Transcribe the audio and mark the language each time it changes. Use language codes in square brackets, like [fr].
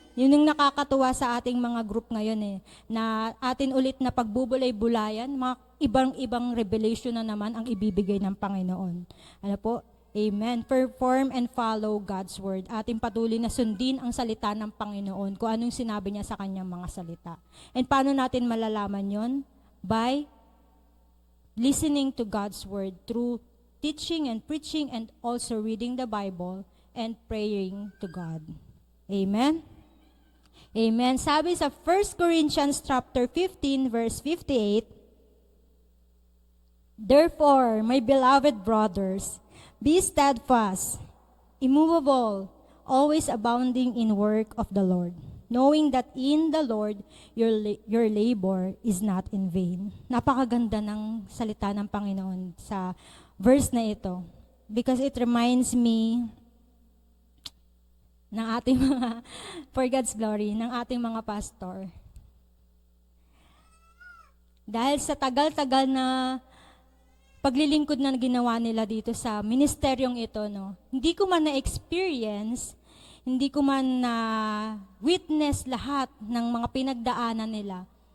[tl] Yun yung nakakatuwa sa ating mga group ngayon na atin ulit na pagbubulay-bulayan, mga ibang revelation na naman ang ibibigay ng Panginoon. Ano po? Amen. [en] Perform and follow God's word. [tl] Ating patuloy na sundin ang salita ng Panginoon, kung anong sinabi niya sa kanyang mga salita. And paano natin malalaman yon? [en] By listening to God's word through teaching and preaching and also reading the Bible and praying to God. Amen? Amen. [tl] Sabi sa [en] 1 Corinthians chapter 15, verse 58, therefore, my beloved brothers, be steadfast, immovable, always abounding in work of the Lord, knowing that in the Lord your labor is not in vain. [tl] Napakaganda ng salita ng Panginoon sa verse na ito [en] because it reminds me [tl] ng ating mga, for God's glory, ng ating mga pastor. Dahil sa tagal-tagal na paglilingkod na ginawa nila dito sa ministeryong ito, hindi ko man na-experience, hindi ko man na-witness lahat ng mga pinagdaanan nila.